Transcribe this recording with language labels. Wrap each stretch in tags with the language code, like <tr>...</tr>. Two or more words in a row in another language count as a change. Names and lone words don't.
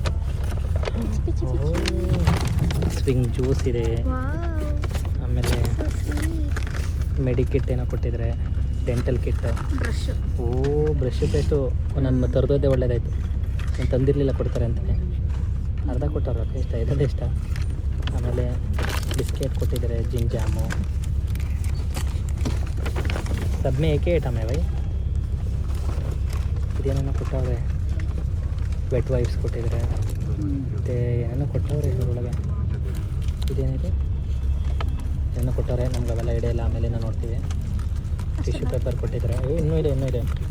<kn>ಸ್ವಿಂಗ್ ಜ್ಯೂಸ್ ಇದೆ, ಆಮೇಲೆ ಮೆಡಿಕಿಟ್ ಏನೋ ಕೊಟ್ಟಿದ್ದಾರೆ,</kn> <en>dental kit,</en> <kn>ಬ್ರಷ್.</kn> <en>brush paste</en> <kn>ನಾನು ತರದೋದೇ ಒಳ್ಳೇದಾಯಿತು. ನಾನು ತಂದಿರಲಿಲ್ಲ ಕೊಡ್ತಾರೆ ಅಂತಲೇ ಅರ್ಧ ಕೊಟ್ಟವ್ರ ಇಷ್ಟ ಇದೊಂದೇ ಇಷ್ಟ. ಆಮೇಲೆ ಬಿಸ್ಕೆಟ್ ಕೊಟ್ಟಿದ್ದಾರೆ, ಜಿನ್ ಜಾಮು,</kn> <hi>सब में एक ही आइटम है भाई.</hi> <kn>ಇದೇನೇನೋ ಕೊಟ್ಟವ್ರೆ,</kn> <en>wet wipes</en> <kn>ಕೊಟ್ಟಿದ್ದಾರೆ, ಮತ್ತು ಏನೇನೋ ಕೊಟ್ಟವ್ರೆ ಇದರೊಳಗೆ. ಇದೇನಿದೆ ಏನೋ ಕೊಟ್ಟವ್ರೆ, ನಮ್ಗೆ ಅವೆಲ್ಲ ಹಿಡಿಯಲ್ಲ, ಆಮೇಲೆ ನಾವು ನೋಡ್ತೀವಿ.</kn> <en>tissue paper</en> <kn>ಕೊಟ್ಟಿದ್ದಾರೆ, ಇನ್ನೂ ಇದೆ.</kn>